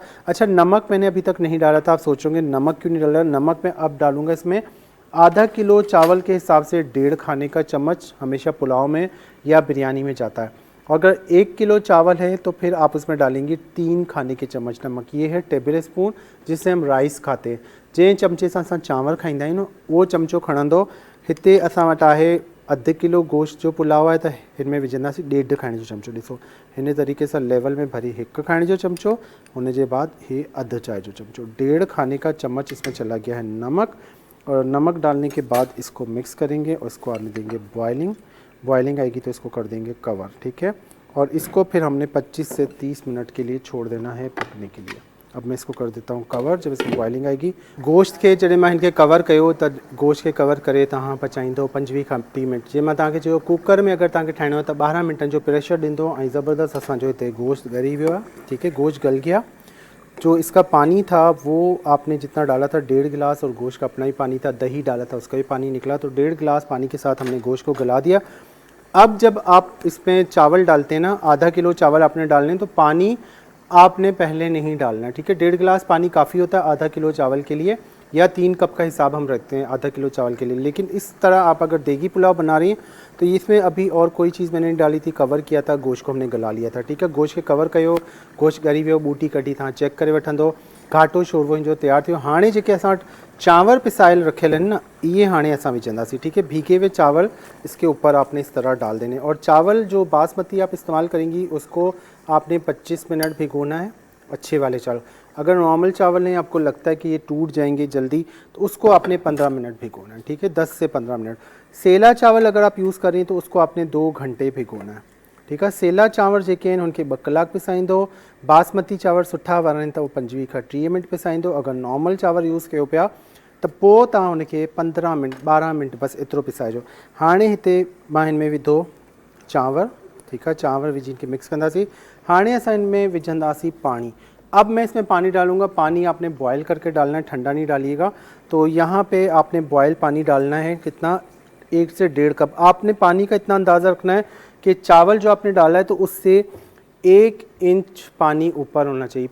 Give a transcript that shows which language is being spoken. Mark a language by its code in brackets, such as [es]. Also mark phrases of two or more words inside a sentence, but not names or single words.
[ur] اچھا، نمک میں نے ابھی تک نہیں ڈالا تھا۔ آپ سوچو گے نمک کیوں نہیں ڈالا? نمک میں اب ڈالوں گا اس میں آدھا کلو چاول کے حساب سے 1.5 کھانے کا چمچ ہمیشہ پلاؤ میں یا بریانی میں جاتا ہے. اگر 1 کلو چاول ہے تو پھر آپ اس میں ڈالیں گے 3 کھانے کے چمچ نمک. یہ ہے [en] table spoon [ur] جس سے ہم رائس کھاتے ہیں. [sd] जंहिं चमचे सां असां चांवर खाईंदा आहियूं न, उहो चमचो खणंदो। हिते असां वटि आहे अधु किलो गोश्त जो पुलाव आहे, त हिन में विझंदासीं 1.5 खाइण जो चमचो। ॾिसो हिन तरीक़े सां लेवल में भरी 1 खाइण जो चमचो, हुन जे बाद ये अधु चाय जो चमचो, [ur] 1.5 کھانے کا چمچ اس میں چلا گیا ہے نمک. اور نمک ڈالنے کے بعد اس کو مکس کریں گے اور اس کو آنے دیں گے بوائلنگ آئے گی تو اس کو کر دیں گے کور، ٹھیک ہے. اور اس کو پھر ہم نے 25 سے 30 منٹ کے لیے چھوڑ دینا ہے پکنے کے لیے. اب میں اس کو کر دیتا ہوں کور. جب اس میں بوائلنگ آئے گی گوشت [sd] के जॾहिं मां हिनखे कवर कयो त गोश्त के कवर करे तव्हां पचाईंदो 25 खां 30 मिनट। जीअं मां तव्हांखे चयो कुकर में अगर तव्हांखे ठाहिणो आहे त 12 मिनटनि जो प्रेशर ॾींदो ऐं ज़बरदस्त असांजो हिते गोश्त ॻरी वियो आहे, [ur] ٹھیک ہے. گوشت گل گیا. جو اس کا پانی تھا وہ آپ نے جتنا ڈالا تھا 1.5 گلاس، اور گوشت کا اپنا ہی پانی تھا، دہی ڈالا تھا اس کا بھی پانی نکلا، تو 1.5 گلاس پانی کے ساتھ ہم نے گوشت کو گلا دیا. اب جب آپ اس میں چاول ڈالتے ہیں نا، آدھا کلو چاول آپ نے ڈالنے، تو پانی آپ نے پہلے نہیں ڈالنا، ٹھیک ہے. 1.5 گلاس پانی کافی ہوتا ہے آدھا کلو چاول کے لیے، یا 3 کپ کا حساب ہم رکھتے ہیں آدھا کلو چاول کے لیے. لیکن اس طرح آپ اگر دیگی پلاؤ بنا رہی ہیں تو اس میں ابھی اور کوئی چیز میں نے نہیں ڈالی تھی، کور کیا تھا، گوشت کو ہم نے گلا لیا تھا، ٹھیک ہے. [sd] गोश्त के कवर कयो, गोश्त ॻरी वियो, बूटी कढी था, चेक करे वठंदो, घाटो शोरवो हिनजो तैयार थियो। हाणे जेके असां वटि चांवर पिसायल रखियल आहिनि न, ये हाणे असां विझंदासीं, [ur] ٹھیک ہے. بھیگے ہوئے چاول اس کے اوپر آپ نے اس طرح ڈال دینے۔ اور چاول جو باسمتی آپ استعمال کریں گی اس کو آپ نے 25 منٹ بھگونا ہے، اچھے والے چاول. اگر نارمل چاول نہیں، آپ کو لگتا ہے کہ یہ ٹوٹ جائیں گے جلدی، تو اس کو آپ نے 15 منٹ بھگونا ہے، ٹھیک ہے، 10 سے 15 منٹ. سیلا چاول اگر آپ یوز کریں تو اس کو آپ نے 2 گھنٹے بھگونا ہے، ٹھیک ہے. [sd] सेला चांवर जेके आहिनि उनखे 2 कलाक पिसाईंदो। बासमती चांवर सुठा वारा आहिनि त उहो 25 खां 30 मिनट पिसाईंदो। अगर नॉर्मल चांवर यूज़ कयो पिया त पोइ तव्हां हुनखे 15 मिनट 12 मिनट बसि एतिरो पिसाइजो। हाणे हिते मां हिन में विधो चांवर, [ur] ٹھیک ہے, [sd] चांवर विझी के मिक्स कंदासीं। हाणे असां इनमें विझंदासीं पानी। [ur] اب میں اس میں پانی ڈالوں گا۔ پانی آپ نے بوائل کر کے ڈالنا ہے، ٹھنڈا نہیں ڈالیے گا. تو یہاں پہ آپ نے بوائل پانی ڈالنا ہے، کتنا، 1 سے 1.5 کپ. آپ نے پانی کا اتنا اندازہ رکھنا ہے کہ چاول جو آپ نے ڈالا ہے تو اس سے 1 انچ پانی اوپر ہونا چاہیے.